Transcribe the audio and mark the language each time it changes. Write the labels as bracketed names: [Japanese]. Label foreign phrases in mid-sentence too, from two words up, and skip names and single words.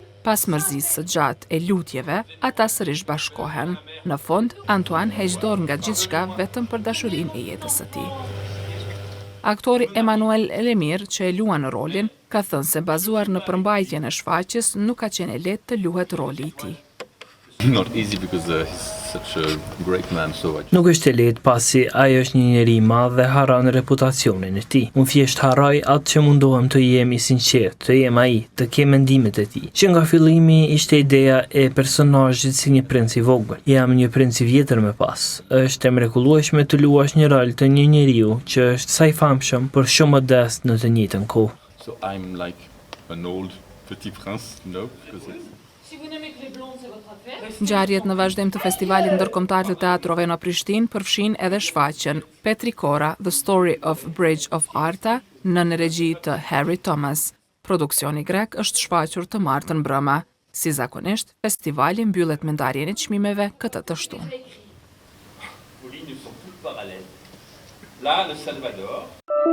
[Albanian] Pas mërzisë së gjatë e lutjeve, ata sërish bashkohen. Në fund, Antoine heq dorë nga gjithçka vetëm për dashurinë e jetës së tij. Aktori Emmanuel Lemire, që e luan rolin, ka thënë se bazuar në përmbajtjen e shfaqjes nuk ka qenë lehtë të luhet roli i tij. [English] Not easy because he's such a great man, so [Albanian] Nuk është e lehtë pasi ai është një njeri i madh dhe harron reputacionin e tij. Unë thjesht harroj atë që mundohem të jem i sinqert, të jem ai, të kem mendimet e tij. Që nga fillimi ishte ideja e personazhit si një princ i vogël. Jam një princ i vjetër më pas. Është e mrekullueshme të luash një rol të një njeriu që është sa i famshëm, por shumë modest në të njëjtën kohë. [English] So I'm like an old [French] petit prince, [English] because [Albanian] Ngjarjet në vazhdim të festivalit ndërkombëtar të teatrove në Prishtinë përfshin edhe shfaqjen Petrikora, The Story of Bridge of Arta, në regji të Harry Thomas. Produksioni grek është shfaqur të martën brëma. Si zakonisht, festivali mbyllet me ndarjen e çmimeve këtë të shtunë.